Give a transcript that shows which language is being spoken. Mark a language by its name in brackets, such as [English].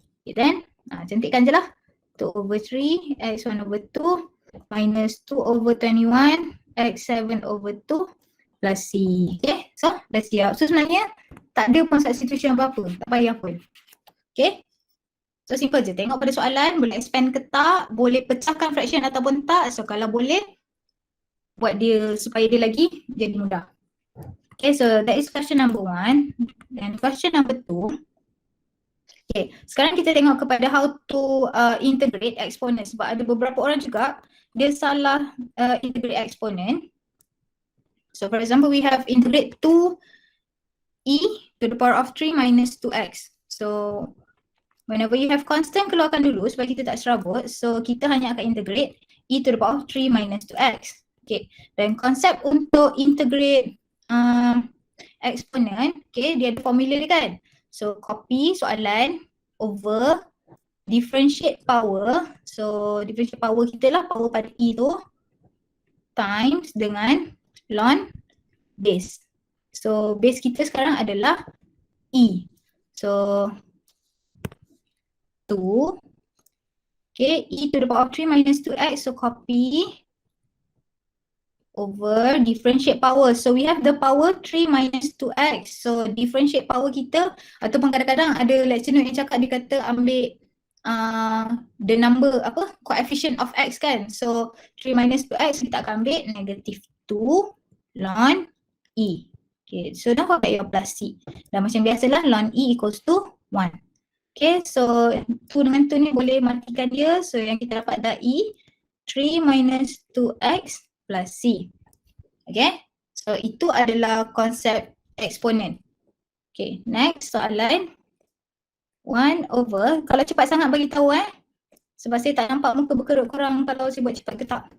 [English] Okay, then [Malay] cantikkan je lah. [English] 2 over 3, x1 over 2 minus 2 over 21, x7 over 2 plus c. [Malay] Okay, so dah siap. So sebenarnya tak ada pun substitution apa-apa, tak payah pun. [English] Okay, so simple je. [Malay] Tengok pada soalan, boleh expand ke tak, boleh pecahkan fraction ataupun tak. So kalau boleh, buat dia supaya dia lagi jadi mudah. [English] Okay, so that is question number 1. And question number 2. [Malay] Okay, sekarang kita tengok kepada [English] how to integrate exponent [Malay] sebab ada beberapa orang juga dia salah integrate exponent. [English] So for example, we have integrate 2e to the power of 3 minus 2x. So whenever you have constant, [Malay] keluarkan dulu supaya kita tak serabut. [English] So [Malay] kita hanya akan [English] integrate e to the power of 3 minus 2x. [Malay] Okay, dan konsep untuk integrate exponent, okay, dia ada formula dia kan. [English] So copy soalan over differentiate power. [Malay] So differentiate power kita lah, power pada e tu times dengan ln base. So base kita sekarang adalah e. [English] So 2, okay, e to the power of 3 minus 2x. So copy over differentiate power. So we have the power 3 minus 2x. [Malay] So differentiate power kita, ataupun kadang-kadang ada lecturer yang cakap, dia kata ambil the number apa, coefficient of x kan. [English] So 3 minus 2x [Malay] kita akan ambil [English] negative 2 ln e. Okay, so don't forget your plus c. [Malay] Dan macam biasalah ln e equals to 1. Okay, so 2 dengan 2 ni boleh matikan dia. So yang kita dapat dah e 3 minus 2x plus c. Okay, So itu adalah konsep eksponen. Okay, next soalan. 1 over, kalau cepat sangat bagi tahu sebab saya tak nampak muka berkerut korang kalau saya buat cepat ke tak.